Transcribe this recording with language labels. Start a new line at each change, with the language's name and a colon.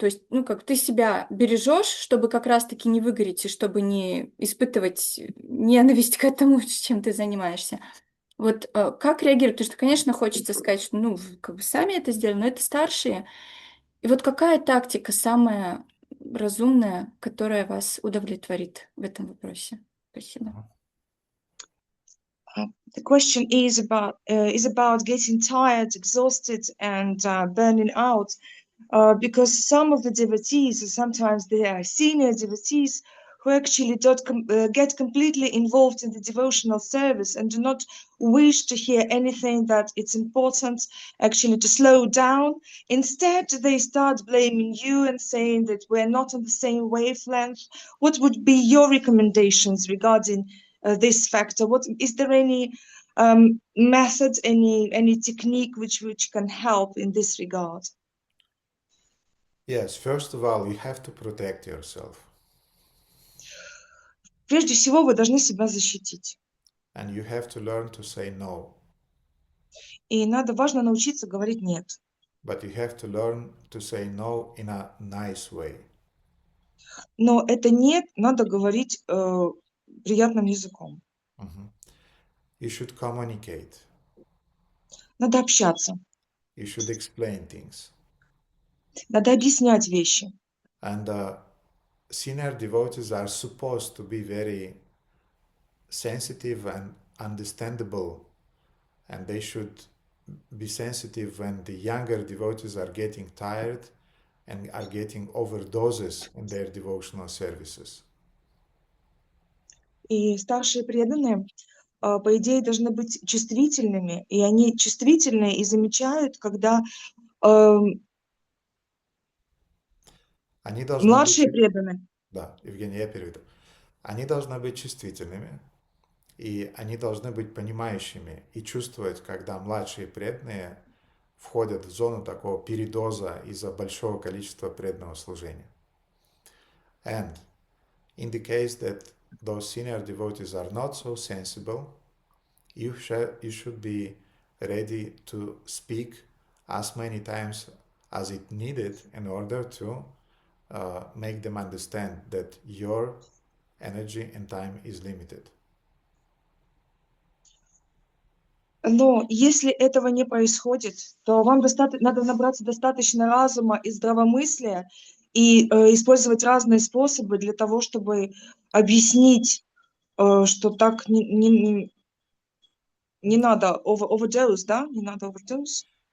Russian: То есть, ну, как ты себя бережешь, чтобы как раз-таки не выгореть и чтобы не испытывать ненависть к этому, чем ты занимаешься. Вот как реагировать? Потому что, конечно, хочется сказать, что, ну, как бы сами это сделали, но это старшие. И вот какая тактика самая разумная, которая вас удовлетворит в этом вопросе? Спасибо.
English: The question is about getting tired, exhausted, and burning out, because some of the devotees, sometimes they are senior devotees, who actually don't get completely involved in the devotional service and do not wish to hear anything that it's important actually to slow down. Instead, they start blaming you and saying that we're not on the same wavelength. What would be your recommendations regarding this factor? What is there any method, any technique which can help in this regard? Yes, first of all, you have to protect yourself.
Russian: Прежде всего, вы должны себя защитить.
English: And you have to learn to say no.
Russian: И важно научиться говорить нет.
English: But you have to learn to say no in a nice way.
Russian: Но это нет надо говорить приятным языком.
English: You should communicate.
Russian: Надо общаться.
English: You should explain things.
Russian: Надо объяснять вещи.
English: And senior devotees are supposed to be very sensitive and understandable, and they should be sensitive when the younger devotees are getting tired and are getting overdoses in their devotional services.
Russian: И старшие преданные по идее, должны быть чувствительными, и они чувствительные и замечают, когда Они должны быть... младшие преданные. Да, Евгений, я переведу. Они должны быть чувствительными, и они должны быть понимающими и чувствовать, когда младшие преданные входят в зону такого передоза из-за большого количества преданного служения.
English: And in the case that those senior devotees are not so sensible, you should be ready to speak as many times as it needed in order to make them understand that your energy and time is limited.
Russian: Но если этого не происходит, то вам надо набраться достаточно разума и здравомыслия и использовать разные способы для того, чтобы объяснить, что так не надо overdose, да? Не надо overdose.